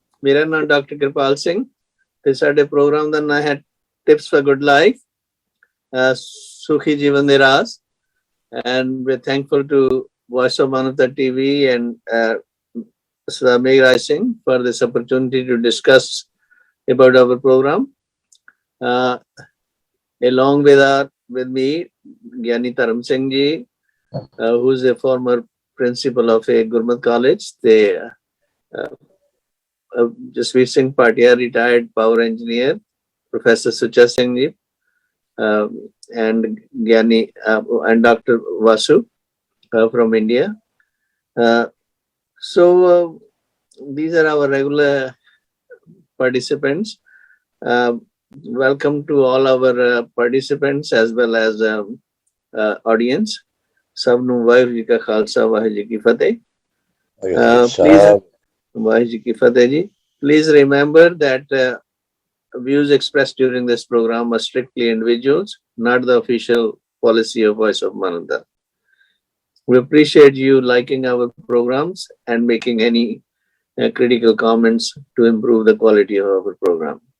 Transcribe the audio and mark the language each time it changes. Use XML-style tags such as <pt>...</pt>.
<pa>ਮੇਰਾ ਨਾਮ ਡਾਕਟਰ ਕਿਰਪਾਲ ਸਿੰਘ ਤੇ ਸਾਡੇ ਪ੍ਰੋਗਰਾਮ ਦਾ ਨਾਮ ਹੈ ਟਿਪਸ ਫॉर ਗੁੱਡ ਲਾਈਫ, ਸੁਖੀ ਜੀਵਨ ਦੇ ਰਾਸ।</pa> <en>and we're thankful to Voice of Manavta TV and Swami Raj Singh for this opportunity to discuss about our program. Along with me, Gyani Dharam Singh ji, who is a former principal of a Gurmat college. They Jasveer Singh Patia, retired power engineer, Professor Sucha Singh ji, and Gyani and Dr. Vasu from India. So these are our regular participants. Welcome to all our participants as well as audience.</en> <pa>ਸਭ ਨੂੰ ਵਾਹਿਗੁਰੂ ਜੀ ਕਾ ਖਾਲਸਾ ਵਾਹਿਗੁਰੂ ਜੀ ਕੀ ਫਤਿਹ। ਵਾਹਿਗੁਰੂ ਜੀ ਕੀ ਫਤਿਹ ਜੀ।</pa> <en>Please remember that views expressed during this program are strictly individuals, not the official policy of Voice of Manavta. We appreciate you liking our programs and making any critical comments to improve the quality of our program.</en>